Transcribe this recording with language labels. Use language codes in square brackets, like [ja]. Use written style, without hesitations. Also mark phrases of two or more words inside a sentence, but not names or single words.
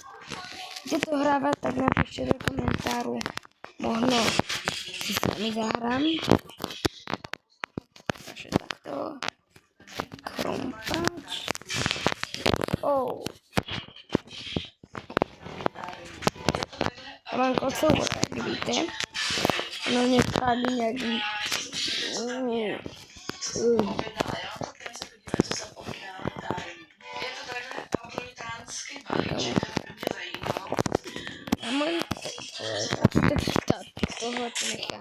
[sk] Keď to hráva, tak napíšte do komentáru. Možno si s vami zahrám. Takže takto. Krompáč. Oh. Ja mám kocovú, [cs] jak víte. No nepádli nejaký... Tohle to nechám.